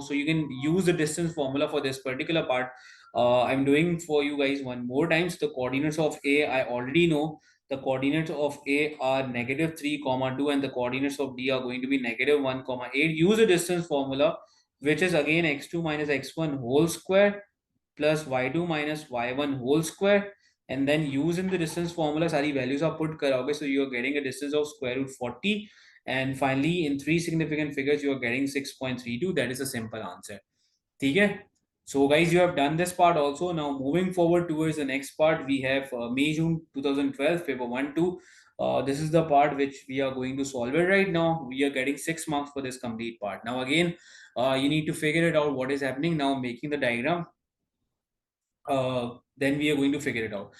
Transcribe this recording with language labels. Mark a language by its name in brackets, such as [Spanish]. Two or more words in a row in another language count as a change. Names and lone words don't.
[English] So you can use the distance formula for this particular part. I'm doing for you guys one more times. The coordinates of A I already know. The coordinates of A are negative 3 comma 2 and the coordinates of D are going to be negative 1 comma 8. Use the distance formula, which is again x2 minus x1 whole square plus y2 minus y1 whole square, and then using the distance formula [Hindi] सारी values are put कराओगे, [English] so you are getting a distance of square root 40, and finally in three significant figures you are getting 6.32. That is a simple answer. [Hindi] ठीक है? [English] So guys, you have done this part also. Now moving forward towards the next part, we have May June 2012 paper 1-2. This is the part which we are going to solve it right now. We are getting 6 marks for this complete part. Now again, you need to figure it out what is happening. Now making the diagram, then we are going to figure it out.